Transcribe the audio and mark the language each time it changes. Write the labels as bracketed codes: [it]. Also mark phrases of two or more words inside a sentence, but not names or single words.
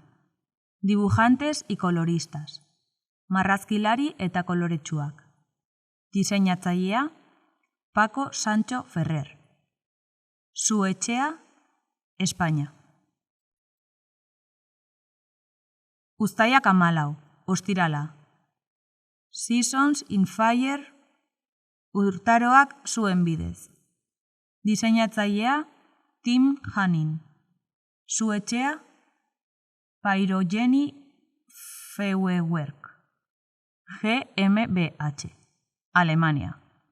[es] Dibujantes y coloristas. [eu] Marrazkilari eta koloretsuak. Diseinatzailea Paco Sancho Ferrer. Su etxea, España. Uztailak 14, ostirala. Seasons in Fire, urtaroak zuen bidez. Diseinatzailea Tim Hanning. Su etxea Pyrogeny Feuerwerk, GmbH, Alemania.